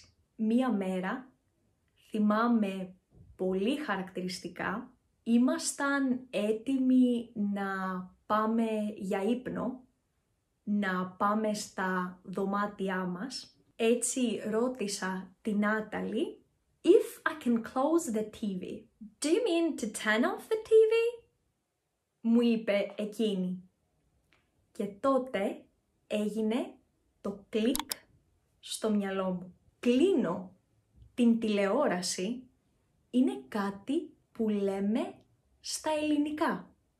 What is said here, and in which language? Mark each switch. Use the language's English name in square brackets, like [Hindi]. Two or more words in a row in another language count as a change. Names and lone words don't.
[Greek] Μία μέρα, θυμάμαι πολύ χαρακτηριστικά, ήμασταν έτοιμοι να πάμε για ύπνο, να πάμε στα δωμάτια μας. Έτσι ρώτησα την Νάταλη, [English] "If I can close the TV, do you mean to turn off the TV?" [Greek] Μου είπε εκείνη. Και τότε έγινε το κλικ στο μυαλό μου. Κλείνω την τηλεόραση είναι κάτι που λέμε στα ελληνικά.